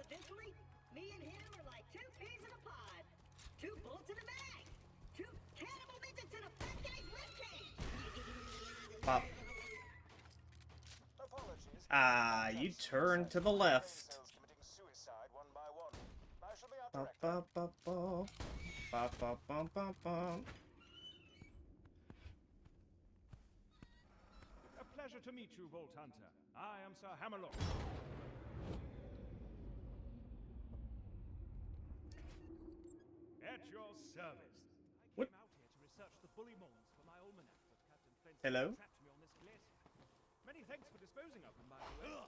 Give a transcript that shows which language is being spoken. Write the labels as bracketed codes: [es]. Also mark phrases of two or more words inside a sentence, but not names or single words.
[en] Actually, me and him are like two peas in a pod. Two bullets in a bag. Two cannibal midgets in a fat guy's ribcage. Pop. Apologies. Ah, you turn to the left. Cells committing suicide one by one. I shall be out Ba, directly. ba, ba, ba. Ba, ba, bum, bum, bum. A pleasure to meet you, Vault Hunter. I am Sir Hammerlock. At your service. I What? came out here to research the bully moles for my almanac that Captain Flint Hello? trapped me on this glacier. Many thanks for disposing of them, by the way.